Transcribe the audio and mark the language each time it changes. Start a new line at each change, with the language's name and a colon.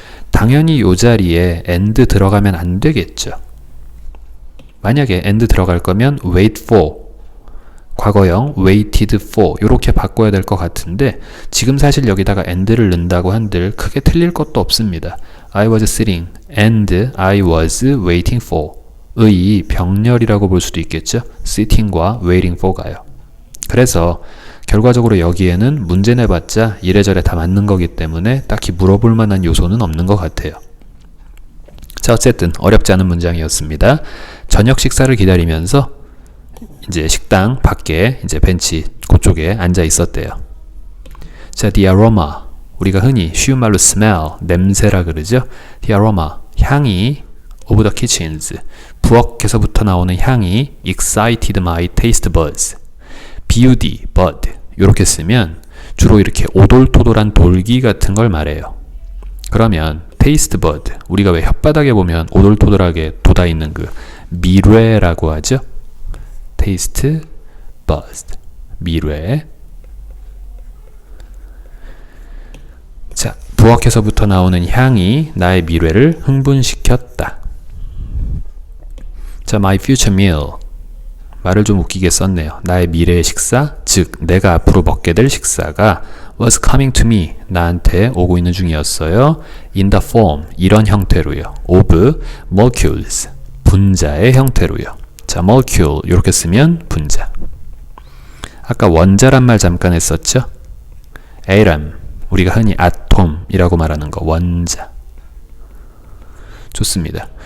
Korean: 당연히 이 자리에 and 들어가면 안 되겠죠. 만약에 and 들어갈 거면 wait for, 과거형 waited for 이렇게 바꿔야 될 것 같은데 지금 사실 여기다가 and를 넣는다고 한들 크게 틀릴 것도 없습니다.
English: I was sitting and I was waiting for
Korean: 의 병렬이라고 볼 수도 있겠죠. sitting과 waiting for가요. 그래서 결과적으로 여기에는 문제 내봤자 이래저래 다 맞는 거기 때문에 딱히 물어볼 만한 요소는 없는 것 같아요. 자, 어쨌든 어렵지 않은 문장이었습니다. 저녁 식사를 기다리면서 이제 식당 밖에 이제 벤치 그쪽에 앉아 있었대요. 자,
English: the aroma,
Korean: 우리가 흔히 쉬운 말로 smell, 냄새라 그러죠.
English: the aroma,
Korean: 향이
English: of the kitchens,
Korean: 부엌에서부터 나오는 향이
English: excited my taste buds,
Korean: bud, bud 이렇게 쓰면 주로 이렇게 오돌토돌한 돌기 같은 걸 말해요. 그러면 taste bud, 우리가 왜 혓바닥에 보면 오돌토돌하게 돋아있는 그 미뢰라고 하죠. taste buds, 미뢰. 자, 부엌에서부터 나오는 향이 나의 미뢰를 흥분시켰다. 자,
English: my future meal,
Korean: 말을 좀 웃기게 썼네요. 나의 미래의 식사, 즉 내가 앞으로 먹게 될 식사가
English: was coming to me,
Korean: 나한테 오고 있는 중이었어요.
English: in the form,
Korean: 이런 형태로요.
English: of molecules,
Korean: 분자의 형태로요. 자, molecule 이렇게 쓰면 분자. 아까 원자란 말 잠깐 했었죠. atom, 우리가 흔히 아톰이라고 말하는 거, 원자. 좋습니다.